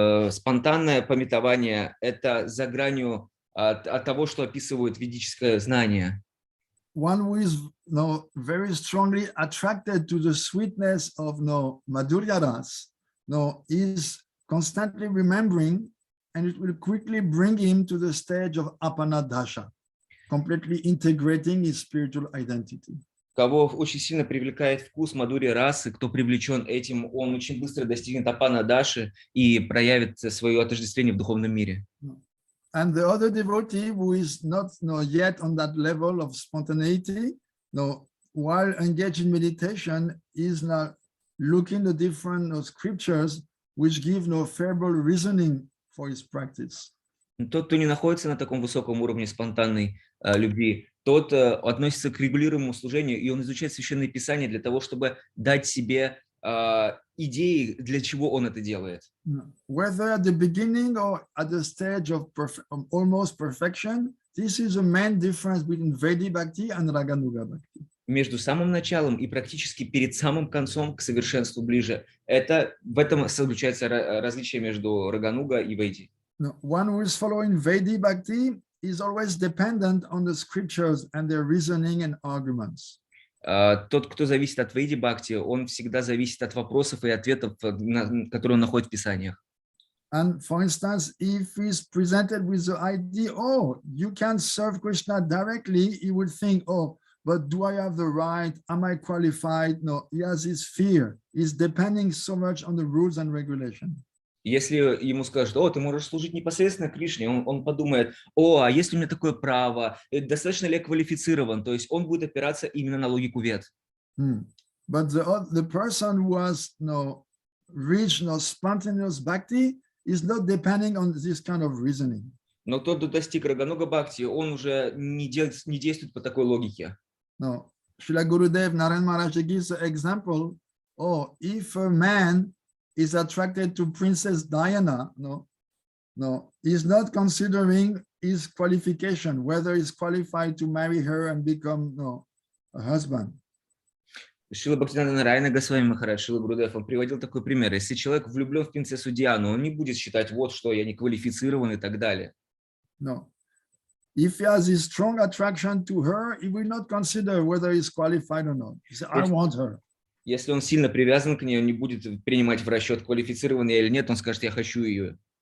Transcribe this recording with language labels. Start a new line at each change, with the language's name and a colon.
Russian: Спонтанное памятование – это за гранью от того, что описывает ведическое знание.
English: One who is very strongly attracted to the sweetness of Madhurya Ras, is constantly remembering, and it will quickly bring him to the stage of apanadasha, completely integrating his spiritual identity.
Russian: Кого очень сильно привлекает вкус Мадхурьи расы, кто привлечен этим, он очень быстро достигнет апанадаши и проявит свое отождествление в духовном мире.
English: And the other devotee who is not yet on that level of spontaneity, while engaged in meditation, is now looking at different scriptures which give no favorable reasoning for his practice.
Russian: Тот, кто не находится на таком высоком уровне спонтанной любви, тот относится к регулируемому служению, и он изучает Священное Писание для того, чтобы дать себе идеи, для чего он это делает.
English: Whether at the beginning or at the stage of almost perfection, this is the main difference between Vedic Bhakti and Raganuga Bhakti.
Russian: Между самым началом и практически перед самым концом к совершенству ближе. В этом заключается различие между Рагануга и Веди.
English: One who is following Vedic Bhakti is always dependent on the scriptures and their reasoning and arguments.
Russian: Тот, кто зависит от Веди Бхакти, он всегда зависит от вопросов и ответов, которые он находит в Писаниях.
English: And for instance, if he's presented with the idea, you can serve Krishna directly, he would think, but do I have the right? Am I qualified? No, he has his fear. is depending so much on the rules and regulation.
Russian: Если ему скажут, о, ты можешь служить непосредственно Кришне, он подумает, о, а есть ли у меня такое право, достаточно ли я квалифицирован, то есть он будет опираться именно на логику вед.
English: But the person who has reached spontaneous bhakti is not depending on this kind of reasoning.
Russian: Но тот, кто достиг Рагануга Бхакти, он уже не действует по такой логике.
English: No. Srila Gurudev Narayan Maharaj gives an example. Oh, if a man is attracted to Princess Diana, he's not considering his qualification, whether he's qualified to marry her and become a husband.
Russian: Шрила Бхактивидантой Нараяна Госвами Махарадж, Шрила Гурудев, он приводил такой пример. Если человек влюблен в принцессу Диану, он не будет считать, вот что, я не квалифицирован и так далее.
English: No. If he has a strong attraction to her, he will not consider whether he's qualified or not. He says, I want her.
Russian: Если он сильно привязан к ней, он не будет принимать в расчет, квалифицирован я или нет, он скажет, я хочу ее.